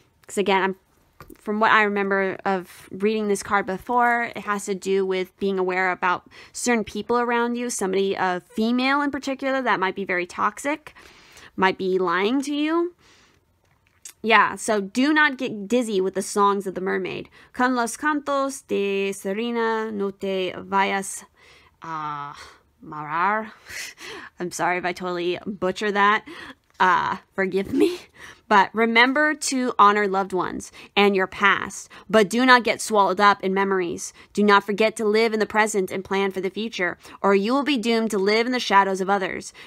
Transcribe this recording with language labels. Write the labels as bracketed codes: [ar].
[en] Because again, from what I remember of reading this card before, it has to do with being aware about certain people around you. Somebody, a female in particular, that might be very toxic, might be lying to you. Yeah, so do not get dizzy with the songs of the mermaid. [es] Con los cantos de sirena no te vayas a marar. [en] I'm sorry if I totally butcher that. Forgive me. But remember to honor loved ones and your past, but do not get swallowed up in memories. Do not forget to live in the present and plan for the future, or you will be doomed to live in the shadows of others.